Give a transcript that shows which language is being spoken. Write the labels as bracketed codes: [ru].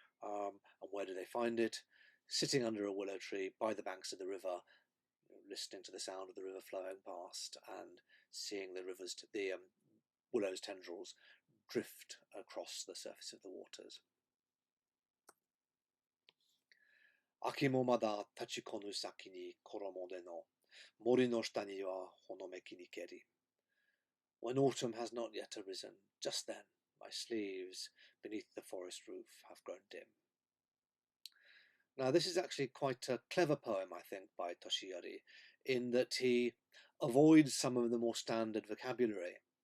[en] And where do they find it? Sitting under a willow tree by the banks of the river, listening to the sound of the river flowing past and seeing the willow's tendrils drift across the surface of the waters. [ja] 秋もまだ立ちこぬ先に衣での森の下にはほのめきにけり. [en] When autumn has not yet arisen, just then my sleeves beneath the forest roof have grown dim. Now, this is actually quite a clever poem, I think, by Toshiyori, in that he avoids some of the more standard vocabulary.